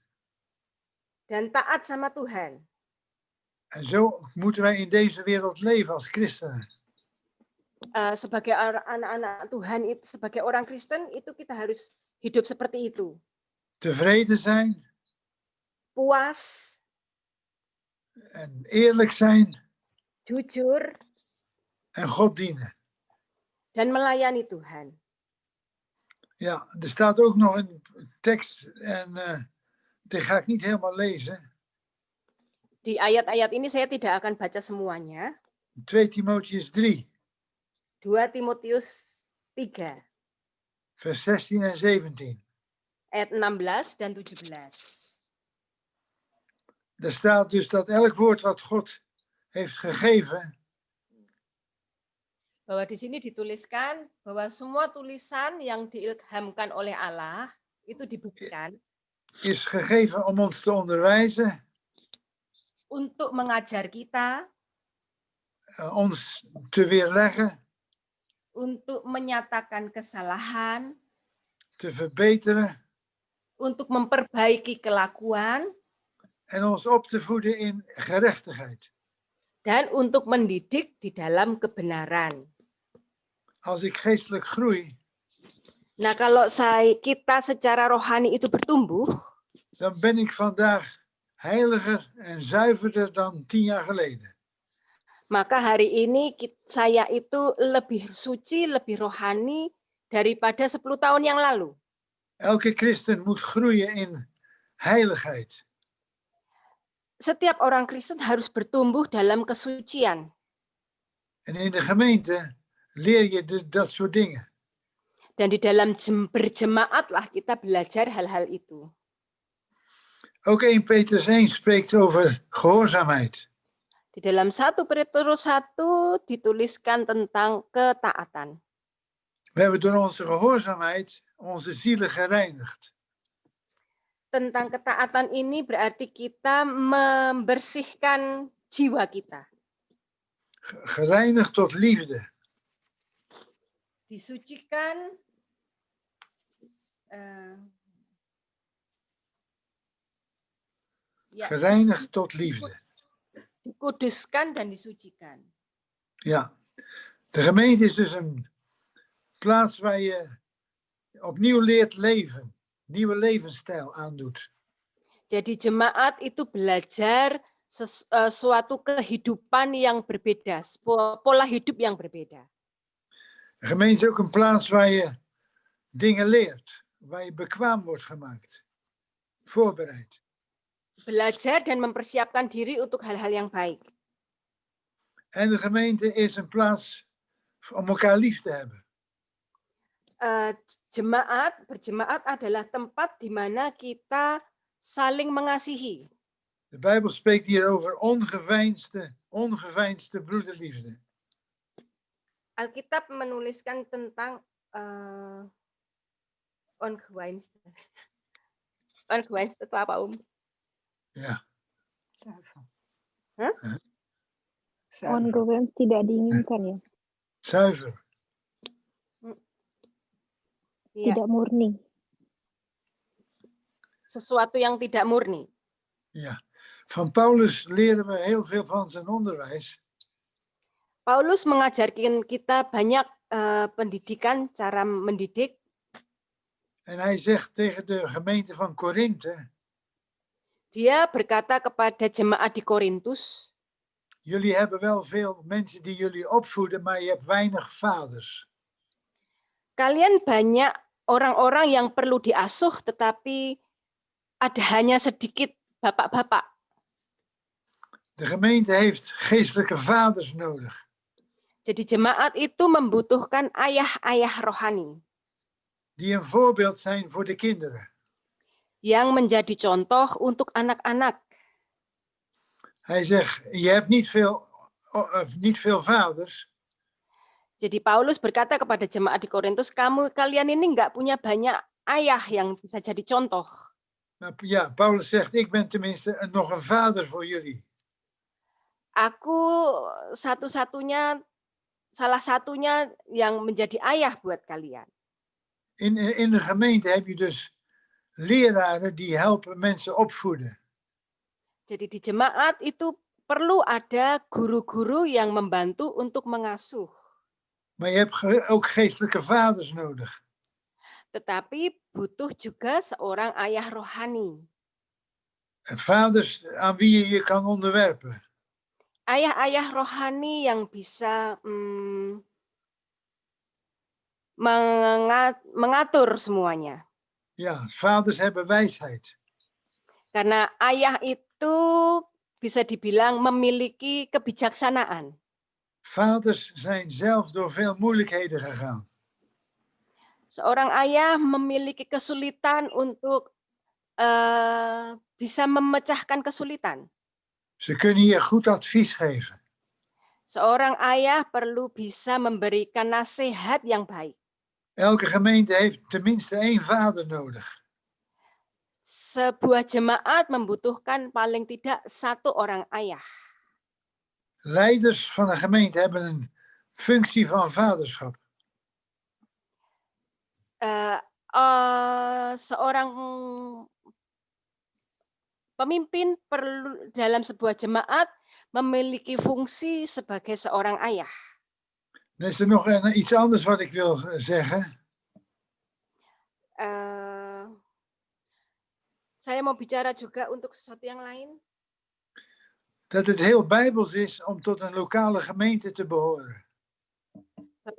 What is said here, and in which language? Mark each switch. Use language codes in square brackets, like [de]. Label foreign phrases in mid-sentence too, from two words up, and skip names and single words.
[id] Dan taat sama Tuhan. [nl] En zo moeten wij in deze wereld leven als christenen. [id] Sebagai anak-anak Tuhan, sebagai orang Kristen, itu kita harus hidup seperti itu. [nl] Tevreden zijn. [id] Puas. [nl] En eerlijk zijn. [id] Jujur. [nl] En God dienen. [id] Dan melayani Tuhan. [nl] Ja, er staat ook nog een tekst en die ga ik niet helemaal lezen. [id] Di ayat-ayat ini saya tidak akan baca semuanya. [nl] 2 Timotheus 3. [id] 2 Timotius 3. [nl] Vers 16 en 17. [id] Ayat 16 dan 17. [nl] Er staat dus dat elk woord wat God heeft gegeven. [id] Bahwa di sini dituliskan bahwa semua tulisan yang diilhamkan oleh Allah itu dibuktikan. [nl] Is gegeven om ons te onderwijzen. [id] Untuk mengajar kita. [nl] Ons te weerleggen. [id] Untuk menyatakan kesalahan. [nl] Te verbeteren. [id] Untuk memperbaiki kelakuan. [nl] En ons op te voeden in gerechtigheid. [id] Dan untuk mendidik di dalam kebenaran. [nl] Als ik geestelijk groei. [id] Nah, kalau kita secara rohani itu bertumbuh. [nl] Dan ben ik vandaag heiliger en zuiverder dan 10 jaar geleden. [id] Maka hari ini saya itu lebih suci, lebih rohani daripada 10 tahun yang lalu. [nl] Elke christen moet groeien in heiligheid. [id] Setiap orang Kristen harus bertumbuh dalam kesucian. [nl] En in de gemeente leer je dat soort dingen. [id] Dan di dalam berjemaatlah kita belajar hal-hal itu. [nl] Ook 1 Petrus 1 spreekt over gehoorzaamheid. [id] Di dalam 1 Petrus 1 dituliskan tentang ketaatan. [nl] We hebben door onze gehoorzaamheid onze zielen gereinigd. [id] Tentang ketaatan ini berarti kita membersihkan jiwa kita. [nl] Gereinigd tot liefde. [id] Disucikan, [nl] Gereinigd tot liefde. [id] dikuduskan dan disucikan. [nl] Ja, de gemeente is dus een plaats waar je opnieuw leert leven. Nieuwe levensstijl aandoet. [id] Jadi jemaat itu belajar suatu kehidupan yang berbeda, pola hidup yang berbeda. [nl] De gemeente is ook een plaats waar je dingen leert. Waar je bekwaam wordt gemaakt. Voorbereid. [id] Belajar dan mempersiapkan diri untuk hal-hal yang baik. [nl] En de gemeente is een plaats om elkaar lief te hebben. [id] Berjemaat adalah tempat di mana kita saling mengasihi. [nl] De Bijbel spreekt hier over ongeveinsde broederliefde. [id] Alkitab menuliskan tentang ongeveinsd. Ongeveinsd itu apa, [nl] Ja. Zuiver. Huh? Zuiver. [id] Ongewenst tidak diinginkan ya. [nl] Zuiver. [id] Ya, Tidak murni. sesuatu yang tidak murni. [nl] Ja. Van Paulus leren we heel veel van zijn onderwijs. [id] Paulus mengajarkan kita banyak pendidikan, cara mendidik. [nl] En hij zegt tegen de gemeente van Korinthe. [id] Dia berkata kepada jemaat di Korintus, [nl] Jullie hebben wel veel mensen die jullie opvoeden, maar je hebt weinig vaders. [id] kalian banyak orang-orang yang perlu diasuh, tetapi ada hanya sedikit bapak-bapak. [nl] De gemeente heeft geestelijke vaders nodig. [id] Jadi jemaat itu membutuhkan ayah-ayah rohani [nl] Die een voorbeeld zijn voor de kinderen. [id] yang menjadi contoh untuk anak-anak. [nl] Hij zegt, je hebt niet veel vaders. [id] Jadi Paulus berkata kepada jemaat di Korintus, kalian ini nggak punya banyak ayah yang bisa jadi contoh. [nl] Maar ja, Paulus zegt, ik ben tenminste nog een vader voor jullie. [id] Aku salah satunya yang menjadi ayah buat kalian. [nl] In de gemeente heb je dus leraren die helpen mensen opvoeden. [id] Jadi di jemaat itu perlu ada guru-guru yang membantu untuk mengasuh. [nl] Maar je hebt ook geestelijke vaders nodig. [id] Tetapi butuh juga seorang ayah rohani. [nl] Vaders aan wie je kan onderwerpen. [id] Ayah-ayah rohani yang bisa mengatur semuanya. [nl] Ja, vaders hebben wijsheid. [id] Karena ayah itu bisa dibilang memiliki kebijaksanaan. [nl] Vaders zijn zelf door veel moeilijkheden gegaan. [id] Seorang ayah memiliki kesulitan untuk bisa memecahkan kesulitan. [nl] Ze kunnen je goed advies geven. [id] Seorang ayah perlu bisa memberikan nasihat yang baik. [nl] Elke gemeente heeft tenminste 1 vader nodig. [id] Sebuah jemaat membutuhkan paling tidak 1 orang ayah. [nl] Leiders van een gemeente hebben een functie van vaderschap. [id] Seorang pemimpin perlu dalam sebuah jemaat memiliki fungsi sebagai seorang ayah. [nl] Dan is er nog iets anders wat ik wil zeggen. [id] Saya mau bicara juga untuk sesuatu yang lain. [nl] Dat het heel bijbels is om tot een lokale gemeente te behoren.